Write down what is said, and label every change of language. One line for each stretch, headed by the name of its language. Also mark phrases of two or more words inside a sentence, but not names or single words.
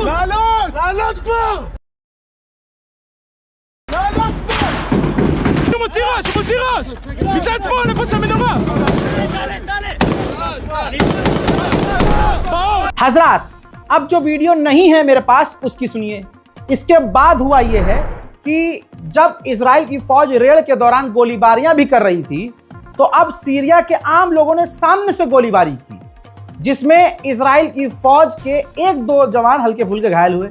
Hebrew: לעלות כבר! לעלות כבר! הוא מוציא ראש! מצד שמאל, איפה שהמנורה!
Hindi: हजरात, अब जो वीडियो नहीं है मेरे पास उसकी सुनिए। इसके बाद हुआ यह है कि जब इजराइल की फौज रेड के दौरान गोलीबारियां भी कर रही थी, तो अब सीरिया के आम लोगों ने सामने से गोलीबारी की, जिसमें इजराइल की फौज के एक दो जवान हल्के फुल्के घायल हुए।